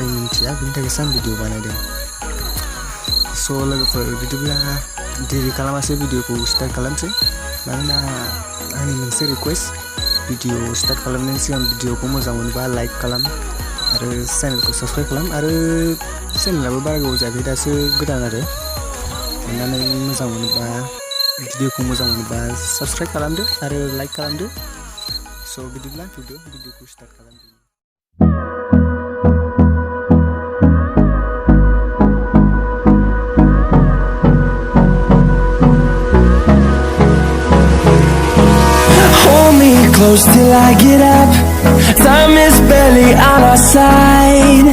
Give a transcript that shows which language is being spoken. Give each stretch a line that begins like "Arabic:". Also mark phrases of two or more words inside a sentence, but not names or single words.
Bodo: मिन्थिया बेनि थाखायसो आं भिडिअ बानायदों स' लोगोफोर बिदिब्ला देरि खालामासे भिडिअखौ स्टार्ट खालामसै मानोना आंनि मोनसे
English: request video start
Bodo: खालामनायनि सिगां भिडिअखौ मोजां मोनबा लाइक खालाम आरो चेनेलखौ साबस्क्राइब खालाम आरो चेनेलाबो बारा गोबाव जायाखै दासो गोदान आरो अन्नानै मोजां मोनोबा भिडिअखौ मोजां मोनोबा साबस्क्राइब खालामदो आरो लाइक खालामदो स' बिदिब्ला भिडिअखौ स्टार्ट खालामदो
English: Close till I get up. Time is barely on our side.